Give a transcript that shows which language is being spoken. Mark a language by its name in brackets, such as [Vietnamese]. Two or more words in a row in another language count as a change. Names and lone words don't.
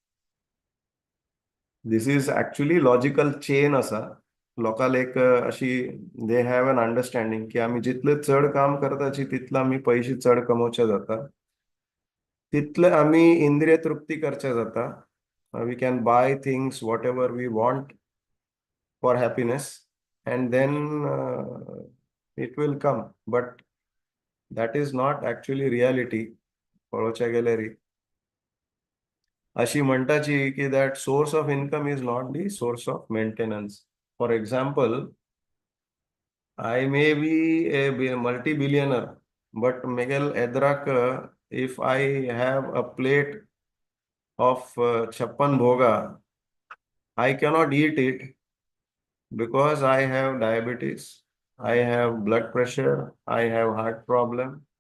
[English] This is actually logical chain असा. [Konkani] लोकांक एक अशी [English] they have an understanding [Konkani] की आम्ही जितले चड काम करताची तितलं आम्ही पैसे चड कमवचे जाता, तितलं आम्ही इंद्रिय तृप्ती करचे जाता. [English] We can buy things whatever we want for happiness, and then it will come. But that is not actually reality. [Konkani] पळोवचे गेल्यार अशी म्हणटाची की [English] that source of income is not the source of maintenance. For example, I may be a multi-billionaire, but Miguel Edrak, if I have a plate of chappan bhoga, I cannot eat it because I have diabetes, I have blood pressure, I have heart problem.